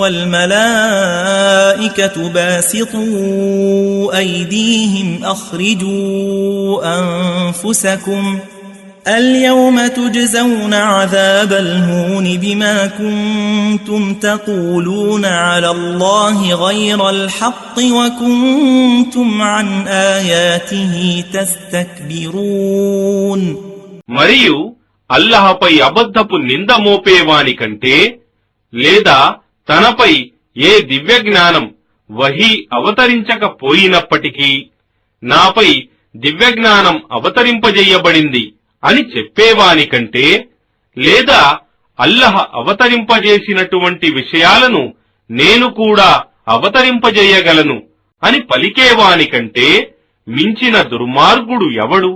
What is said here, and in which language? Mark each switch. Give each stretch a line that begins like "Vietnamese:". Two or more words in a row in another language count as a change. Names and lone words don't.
Arabic: وَالْمَلَائِكَةُ بَاسِطُو أَيْدِيهِمْ أَخْرِجُوا أَنفُسَكُمْ الْيَوْمَ تُجْزَوْنَ عَذَابَ الْهُونِ بِمَا كُنتُمْ تَقُولُونَ عَلَى اللَّهِ غَيْرَ الْحَقِّ وَكُنتُمْ عَنْ آيَاتِهِ تَسْتَكْبِرُونَ.
Telugu: మరియు అల్లాహపై అబద్ధపు నింద మోపేవాని కంటే, లేదా తనపై ఏ దివ్యజ్ఞానం వహీ అవతరించకపోయినప్పటికీ నాపై దివ్యజ్ఞానం అవతరింపజేయబడింది అని చెప్పేవాని కంటే, లేదా అల్లాహ్ అవతరింపజేసినటువంటి విషయాలను నేను కూడా అవతరింపజేయగలను అని పలికేవాని కంటే మించిన దుర్మార్గుడు ఎవడు?